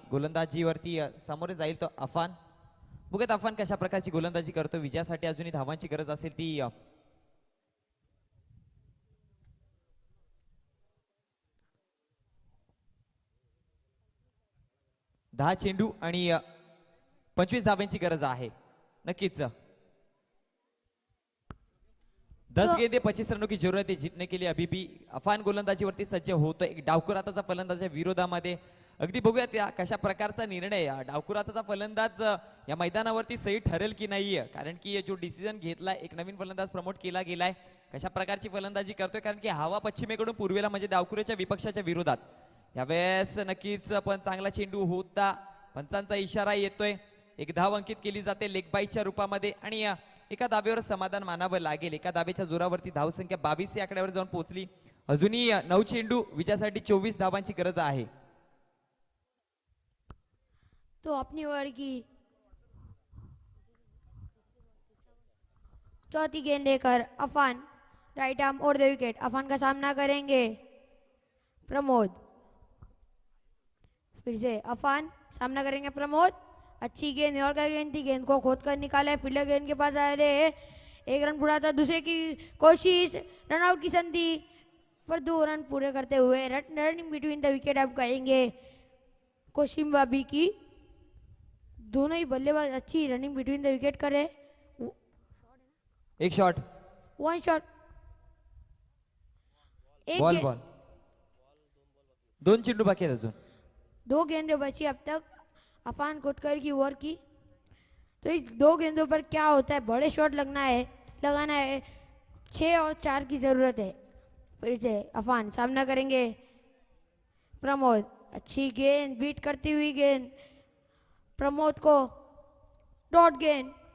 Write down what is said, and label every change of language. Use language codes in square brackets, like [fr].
[mr] गोलंदाजीवरती सामोरे जाईल तो अफान. बघत अफान कशा प्रकारची गोलंदाजी करतो. विजयासाठी अजूनही धावांची गरज असेल ती 10 चेंडू आणि 25 धावांची गरज आहे. [hi] नक्कीच 10 गेंदे 25 रनों की जरूरत है जीतने के लिए. अभी भी अफान [mr] गोलंदाजीवरती सज्ज होतो. एक डावकुराताचा फलंदाजाच्या विरोधामध्ये. अगदी बघूयात या कशा प्रकारचा निर्णय डावकुराताचा फलंदाज या मैदानावरती सही ठरेल की नाहीये. कारण की जो डिसिजन घेतला एक नवीन फलंदाज प्रमोट केला गेलाय. कशा प्रकारची फलंदाजी करतोय कारण की हवा पश्चिमेकडून पूर्वेला म्हणजे डावकुराच्या विपक्षाच्या विरोधात. यावेळेस नक्कीच पण चांगला चेंडू होता. पंचांचा इशारा येतोय. एक धाव अंकित केली जाते लेगबाईच्या रूपामध्ये आणि एका धाब्यावर समाधान मानावं लागेल. एका धाब्याच्या जोरावरती धावसंख्या 22 या आकड्यावर जाऊन पोहोचली. अजूनही 9 चेंडू विजयासाठी 24 धावांची गरज आहे. [hi] तो अपनी ओवर की चौथी गेंद लेकर अफान राइट आर्म और द विकेट। अफान का सामना करेंगे प्रमोद। फिर से अफान सामना करेंगे प्रमोद। अच्छी गेंद और गेंद थी, गेंद को खोद कर निकाला है, फील्डर गेंद के पास आ रहे हैं। एक रन पूरा था, दूसरे की कोशिश, रन आउट की संधि पर 2 रन पूरे करते हुए रनिंग बिटवीन द विकेट अब कहेंगे कोशिम्बा बी की। दोनों ही बल्लेबाज अच्छी रनिंग बिटवीन द विकेट करे। एक शॉट, वन शॉट, एक बॉल गेंद- [mr] बॉल 2 चेंडू बाकी आहेत अजून. [hi] 2 गेंदें बची अब तक अफान कोटकर की ओवर की। तो इस 2 गेंदों पर क्या होता है, बड़े शॉट लगाना है। 6 और 4 की जरूरत है। फिर से अफान सामना करेंगे प्रमोद। अच्छी गेंद, बीट करती हुई गेंद प्रमोद को, डॉट गेंद।